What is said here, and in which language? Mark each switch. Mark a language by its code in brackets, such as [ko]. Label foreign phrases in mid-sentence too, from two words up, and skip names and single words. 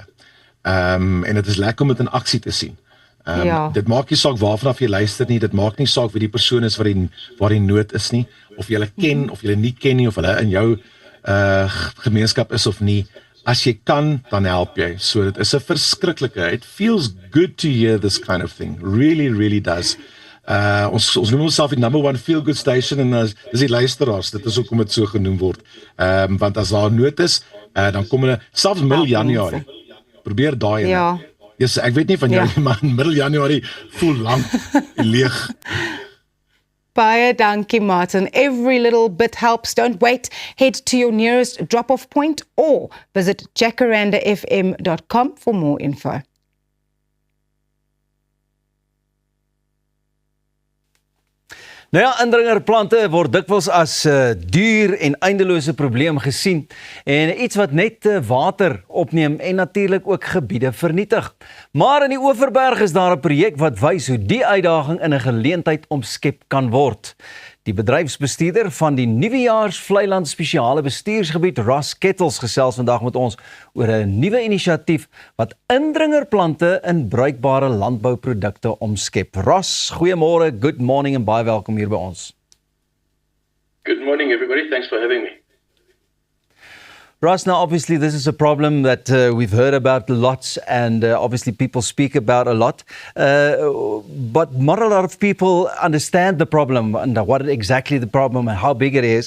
[af] En dit is lekker om dit in aksie te sien. Dit maak nie saak waarvanaf jy luister nie, dit maak nie saak wie die persoon is waar die nood is nie, of jy hulle ken, of jy hulle nie ken nie, of hulle in jou gemeenskap is of nie. As jy kan, dan help jy. So dit is 'n verskriklike, [en] it feels good to hear this kind of thing, really, really does. [af] Ons noem onsself die [en] number 1 feel good station, [af] en dis die luisteraars, dit is ook om dit so genoem word. Want as daar nood is, dan kom hulle, selfs middel Januarie, probeer daai in. Ja. Yes, ek weet nie van jou nie, maar in middel Januarie voel lank leeg. Baie dankie, Martin. [en] Every little bit helps. Don't wait. Head to your nearest drop-off point or visit jacarandafm.com for more info. [af] Nou ja, indringerplante word dikwels as duur en eindelose probleem gesien en iets wat net water opneem en natuurlik ook gebiede vernietig. Maar in die Oeverberg is daar 'n projek wat wys hoe die uitdaging in 'n geleentheid omskep kan word. Die bedryfsbestuurder van die Nuwejaars Vlei-land Spesiale Bestuursgebied, Ross Kettles, gesels vandag met ons oor 'n nuwe inisiatief wat indringerplante in bruikbare landbouprodukte omskep. Ross, goeiemôre, [en] good morning [af] en baie welkom hier by ons. [en] Good morning everybody, thanks for having me. Ross, now obviously this is a problem that we've heard about lots and obviously people speak about a lot, but not a lot of people understand the problem and what exactly the problem and how big it is.